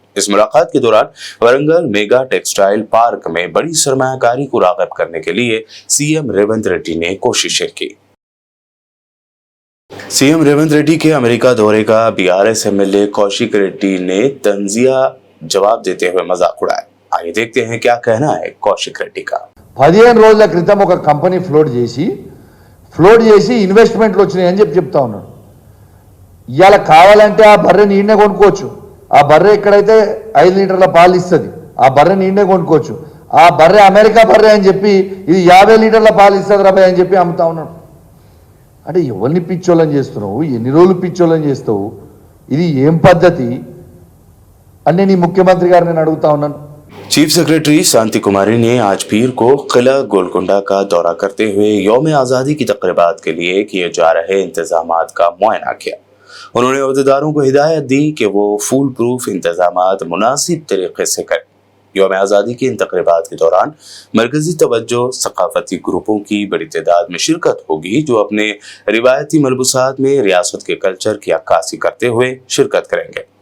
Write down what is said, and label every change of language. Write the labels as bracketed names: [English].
[Hindi] इस मुलाकात के दौरान वरंगल मेगा टेक्सटाइल पार्क में बड़ी सरमायाकारी को राग़िब करने के लिए सीएम रेवंत रेड्डी ने कोशिशें की। सीएम रेवंत रेड्डी के अमेरिका दौरे का बीआरएस एमएलए कौशिक रेड्डी ने तंजिया जवाब देते हुए मजाक उड़ाया। आइए देखते हैं क्या कहना है कौशिक रेड्डी का। [Telugu] 15 రోజుల క్రితం ఒక కంపెనీ ఫ్లోట్ చేసి ఇన్వెస్ట్మెంట్లు వచ్చినాయని చెప్తా ఉన్నాడు. ఇవాళ కావాలంటే ఆ బర్రెని ఈడనే కొనుక్కోవచ్చు. ఆ బర్రె ఎక్కడైతే 5 లీటర్ల పాలు ఇస్తుంది ఆ బర్రెని ఈడనే కొనుక్కోవచ్చు. ఆ బర్రె అమెరికా బర్రె అని చెప్పి ఇది 50 లీటర్ల పాలు ఇస్తుంది రాబాయ్ అని చెప్పి అమ్ముతా ఉన్నాడు. అంటే ఎవరిని పిచ్చోళ్ళని చేస్తున్నావు, ఎన్ని రోజులు పిచ్చోళ్ళని చేస్తావు, ఇది ఏం పద్ధతి అని నేను ముఖ్యమంత్రి గారిని నేను అడుగుతా ఉన్నాను. [Hindi] चीफ सेक्रेटरी शांति कुमारी ने आज पीर को किला गोलकुंडा का दौरा करते हुए यौम आज़ादी की तक़रीबात के लिए किए जा रहे इंतजामात का मुआयना किया। उन्होंने अहदेदारों को हिदायत दी कि वो फूल प्रूफ इंतजामात मुनासिब तरीके से करें। यौम आज़ादी की इन तक़रीबात के दौरान मरकजी तवज्जो सकाफती ग्रुपों की बड़ी तादाद में शिरकत होगी, जो अपने रिवायती मलबूसात में रियासत के कल्चर की अक्कासी करते हुए शिरकत करेंगे।